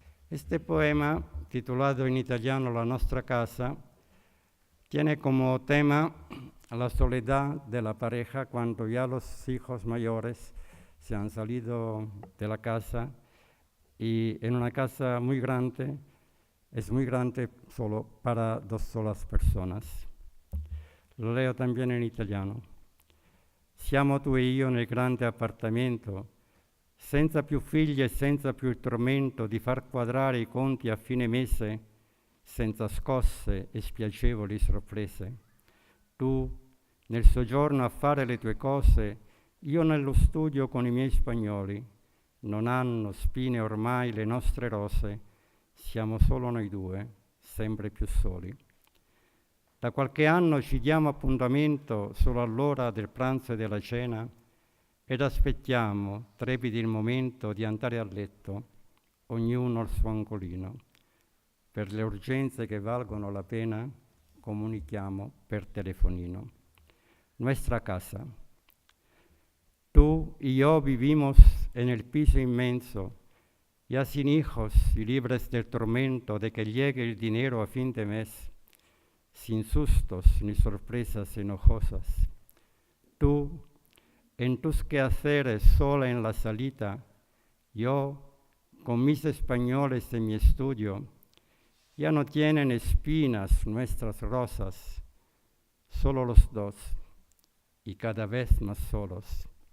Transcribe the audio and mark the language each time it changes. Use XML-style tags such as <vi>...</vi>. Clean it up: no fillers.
<es>Este poema, titulado en italiano La nostra casa, tiene como tema la soledad de la pareja cuando ya los hijos mayores se han salido de la casa, y en una casa muy grande, es muy grande solo para dos solas personas. Lo leo también</es> <it>in italiano. Siamo tu e io nel grande appartamento, senza più figli e senza più il tormento di far quadrare i conti a fine mese, senza scosse e spiacevoli sorprese. Tu nel soggiorno a fare le tue cose, io nello studio con i miei spagnoli. Non hanno spine ormai le nostre rose, siamo solo noi due, sempre più soli. Da qualche anno ci diamo appuntamento solo all'ora del pranzo e della cena ed aspettiamo, trepidi il momento di andare a letto, ognuno al suo angolino. Per le urgenze che valgono la pena, comunichiamo per telefonino.</it> <es>Nuestra casa. Tú y yo vivimos en el piso inmenso, ya sin hijos y libres del tormento de que llegue el dinero a fin de mes, sin sustos ni sorpresas enojosas. Tú, en tus quehaceres sola en la salita, yo, con mis españoles en mi estudio, ya no tienen espinas nuestras rosas, solo los dos, y cada vez más solos.</es>